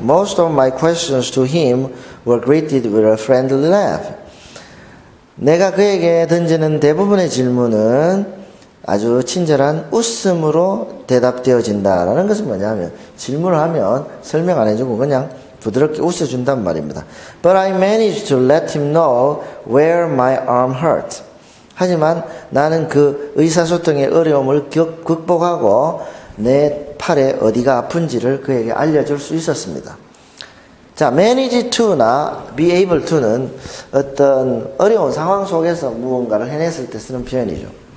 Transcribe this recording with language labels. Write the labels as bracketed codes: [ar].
[en] Most of my questions to him were greeted with a friendly laugh. [ko] 내가 그에게 던지는 대부분의 질문은 아주 친절한 웃음으로 대답되어진다라는 것은 뭐냐면 질문을 하면 설명 안 해주고 그냥 부드럽게 웃어준단 말입니다. [en] But I managed to let him know where my arm hurt. [ko] 하지만 나는 그 의사소통의 어려움을 극복하고 내 팔에 어디가 아픈지를 그에게 알려줄 수 있었습니다. 자, manage to나 be able to는 어떤 어려운 상황 속에서 무언가를 해냈을 때 쓰는 표현이죠.